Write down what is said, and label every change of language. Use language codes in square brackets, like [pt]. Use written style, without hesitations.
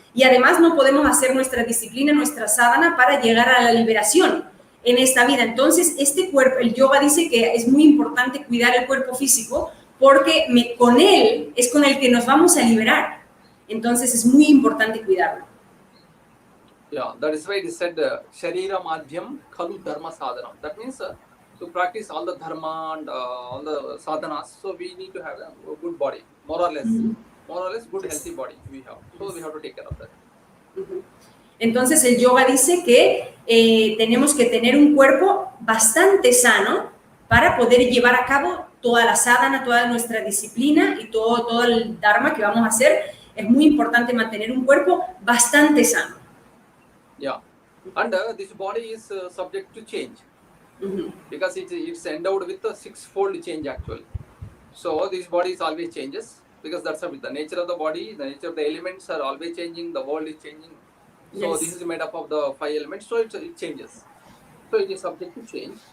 [es] Y además no podemos hacer nuestra disciplina, nuestra sadhana para llegar a la liberación en esta vida. Entonces, este cuerpo, el yoga dice que es muy importante cuidar el cuerpo físico porque con él es con el que nos vamos a liberar. Entonces, es muy importante cuidarlo. [en] Yeah, that is why it is said [sa] Sharira Madhyam Khalu Dharma Sadhana. [en] That means to practice all the dharma and all the sadhanas, so we need to have a good body, more or less good healthy body we have. So we have to take care of that. [es] Entonces el yoga dice que tenemos que tener un cuerpo bastante sano para poder llevar a cabo toda la sadhana, toda nuestra disciplina y todo el dharma que vamos a hacer. Es muy importante mantener un cuerpo bastante sano. [en] Yeah, and this body is subject to change because it's endowed with a sixfold change actually. So this body is always changes because that's the nature of the body, the nature of the elements are always changing, the world is changing. So this is made up of the 5 elements, so it changes. So it is subject to change.